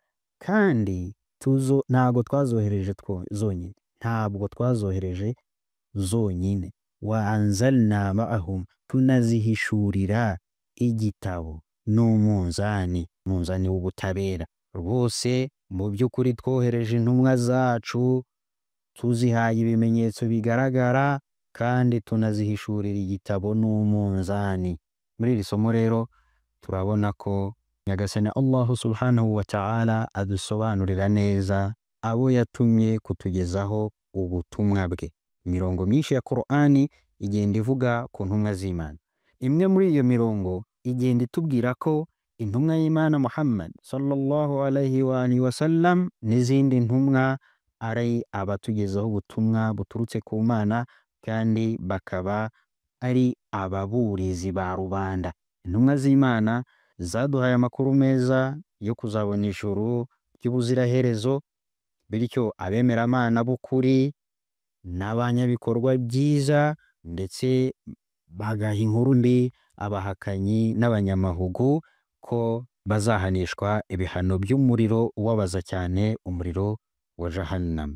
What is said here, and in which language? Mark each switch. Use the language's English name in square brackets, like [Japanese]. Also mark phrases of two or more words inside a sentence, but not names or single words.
[Kinyarwanda] kandi ntabwo twazohereje zonyine, ntabwo twazohereje zonyine, [Arabic] وأنزلنا معهم, [Kinyarwanda] tunazihishurira igitabo n'umunzani, umunzani w'ubutabera. Rwose mu by'ukuri twohereje intumwa zacu, tuzihaye ibimenyetso bigaragara, kandi tunazihishurira igitabo n'umunzani. Muri iri somo rero turabona ko Nyagasani Allah [Arabic] سبحانه وتعالى [Kinyarwanda] adusobanurira neza abo yatumye kutugezaho ubutumwa bwe. Imirongo myinshi ya Qur'ani igenda ivuga ku ntumwa z'Imana. Imwe muri iyo mirongo igenda itubwira ko intumwa y'Imana Muhammad [Arabic] صلى الله عليه وعلى آله وسلم [Kinyarwanda] n'izindi ntumwa ari abatugezaho ubutumwa buturutse ku Mana, kandi bakaba ari ababurizi ba rubanda. Intumwa z'Imana zaduhaye amakuru meza yo kuzabona ijuru ry'ubuziraherezo, bityo abemeramana b'ukuri n'abanyabikorwa byiza, ndetse bagaha inkuru mbi abahakanyi n'abanyamahugu ko bazahanishwa ibihano by'umuriro ubabaza cyane, umuriro wa Jahannam.